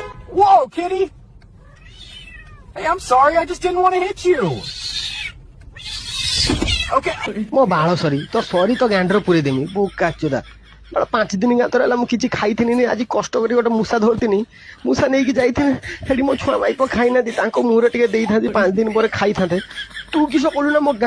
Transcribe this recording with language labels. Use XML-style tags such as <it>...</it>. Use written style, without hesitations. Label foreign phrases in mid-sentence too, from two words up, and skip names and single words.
<en>Whoa, kitty! Hey, I'm sorry, I just didn't want to hit you. Okay.</en> <or>ମୋ ବାଳ ସରି ତ ସରି ତ ଗାଣ୍ଡର ପୁରେଇ ଦେମି ବୋକା ଚୋଦା। 5 ଦିନ ଗାତର ହେଲା ମୁଁ କିଛି ଖାଇଥିନି ଆଜି କଷ୍ଟ କରି ଗୋଟେ ମୂଷା ଧରିଥିନି ମୂଷା ନେଇକି ଯାଇଥିନି ସେଠି ମୋ ଛୁଆ ମାଇପ ଖାଇନାହାନ୍ତି ତାଙ୍କ ମୁହଁରେ ଟିକେ ଦେଇଥାନ୍ତି 5 ଦିନ ପରେ ଖାଇଥାନ୍ତେ ତୁ କିସ କଲୁ ନା ମୋ</or>